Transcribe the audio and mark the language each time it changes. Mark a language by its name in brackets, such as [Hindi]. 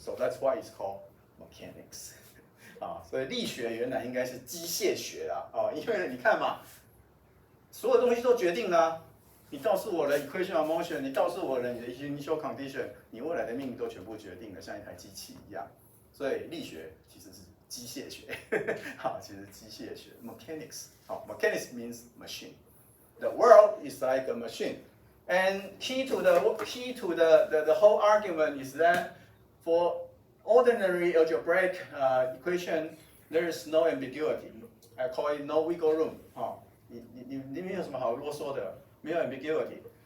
[English] So that's why it's called mechanics. [Chinese] 所以力学原来应该是机械学啦，因为你看嘛，所有东西都决定了。你告诉我的 [English] equation of motion， [Chinese] 你告诉我的你的 [English] initial condition， [Chinese] 你未来的命运都全部决定了，像一台机器一样。所以力学其实是机械学，其实机械学 [English] mechanics， mechanics means machine. The world is like a machine, and key to the whole argument is that for ordinary algebraic equation, there is no ambiguity. I call it no wiggle room. [Chinese] 你没有什么好啰嗦的，没有 ambiguity.